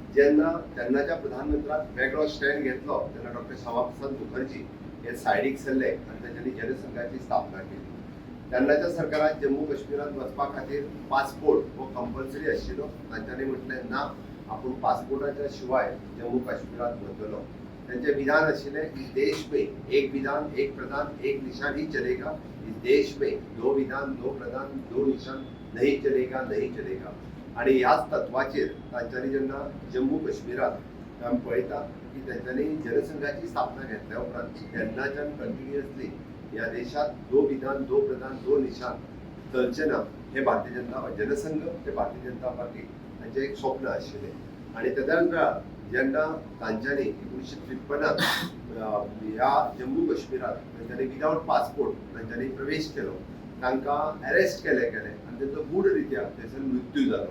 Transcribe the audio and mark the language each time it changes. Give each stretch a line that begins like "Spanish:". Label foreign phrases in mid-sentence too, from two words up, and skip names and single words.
Konkani: जेन्ना तेन्नाच्या प्रधानमंत्र्यान वेगळो स्टँड घेतलो तेन्ना डॉक्टर श्यामाप्रसाद मुखर्जी हे सायडीक सरले आनी तांच्यांनी जनसंघाची स्थापना केली। तेन्नाच्या सरकारान जम्मू काश्मीरात वचपा खातीर पासपोर्ट हो कंपल्सरी आशिल्लो। तांच्यांनी म्हटलें ना, आपूण पासपोर्टाच्या शिवाय जम्मू काश्मीरात वतलो। त्यांचे विधान आशिल्ले
Hindi: इस देश में एक विधान एक प्रधान एक निशान ही चलेगा, इस देश में दो विधान दो प्रधान दो निशान नहीं चलेगा नहीं चलेगा।
Konkani: आणि ह्याच तत्वाचेर तांच्यांनी जेन्ना जम्मू काश्मीरात आमी पळयता की तांच्यांनी जनसंघाची स्थापना घेतल्या उपरांत तेन्नाच्यान कंटिन्युअसली ह्या देशात
Hindi: दो विधान दो प्रधान दो निशान
Konkani: चलचे ना हे भारतीय जनता जनसंघ ते भारतीय जनता पार्टी हांचें एक स्वप्न आशिल्लें। आणि तेदाच वेळार जेन्ना तांच्यांनी 1953 ह्या जम्मू काश्मीरात तांच्यांनी
English: without passport
Konkani: तांच्यांनी प्रवेश केलो, तांकां अरेस्ट केले आनी तांचो गूढ रित्या थंयसर मृत्यू जालो।